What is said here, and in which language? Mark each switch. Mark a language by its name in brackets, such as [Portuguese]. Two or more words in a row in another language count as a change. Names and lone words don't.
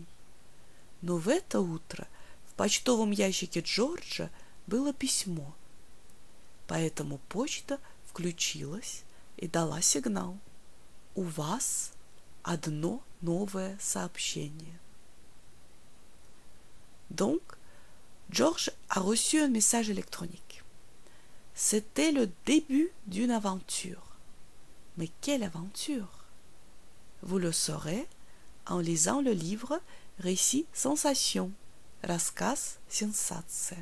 [Russian] Но в это утро в почтовом ящике Джорджа было письмо, поэтому почта включилась и дала сигнал: «У вас одно новое сообщение». [French] Donc, George a reçu un message électronique. C'était le début d'une aventure. Mais quelle aventure? Vous le saurez en lisant le livre Récit Sensation, [Russian] Рассказ Сенсация.